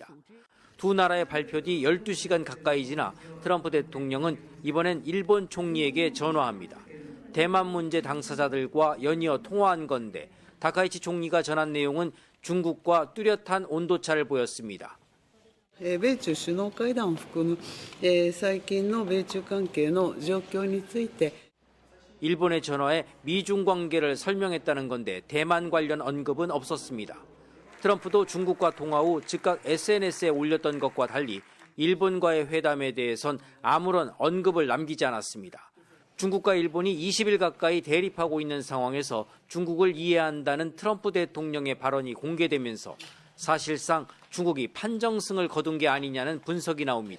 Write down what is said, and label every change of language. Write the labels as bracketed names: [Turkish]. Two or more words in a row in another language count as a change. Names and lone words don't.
[Korean] 두 나라의 발표 뒤 12시간 가까이 지나 트럼프 대통령은 이번엔 일본 총리에게 전화합니다. 대만 문제 당사자들과 연이어 통화한 건데 다카이치 총리가 전한 내용은 중국과 뚜렷한 온도차를 보였습니다. [Japanese] 米中首脳会談を含む最近の米中関係の状況について [Korean] 일본의 전화에 미중 관계를 설명했다는 건데 대만 관련 언급은 없었습니다. 트럼프도 중국과 통화 후 즉각 SNS에 올렸던 것과 달리 일본과의 회담에 대해선 아무런 언급을 남기지 않았습니다. 중국과 일본이 20일 가까이 대립하고 있는 상황에서 중국을 이해한다는 트럼프 대통령의 발언이 공개되면서 사실상 중국이 판정승을 거둔 게 아니냐는 분석이 나옵니다.